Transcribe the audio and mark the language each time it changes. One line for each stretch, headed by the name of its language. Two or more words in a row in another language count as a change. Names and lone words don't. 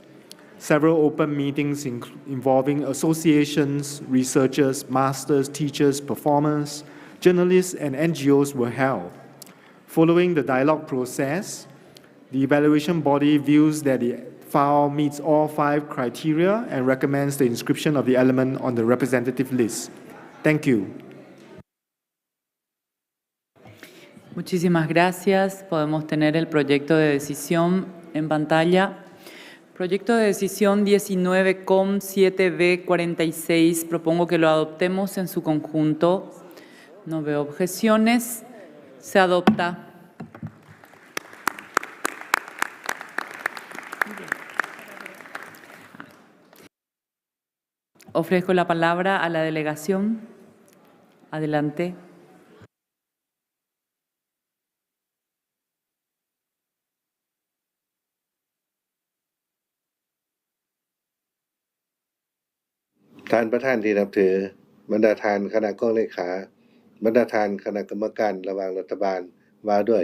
English: Several open meetings involving associations, researchers, masters, teachers, performers, journalists, and NGOs were held. Following the dialogue process, the evaluation body views that the file meets all 5 criteria and recommends the inscription of the element on the representative list. Thank you.
Spanish: Muchísimas gracias. Podemos tener el proyecto de decisión en pantalla. Proyecto de decisión 19-7B46. Propongo que lo adoptemos en su conjunto. No veo objeciones. Se adopta. Ofrezco la palabra a la delegación. Adelante.
Thai: ท่านประธานที่นับถือบรรดาทานคณะกองเลขาบรรดาทานคณะกรรมการระหว่างรัฐบาลว่าด้วย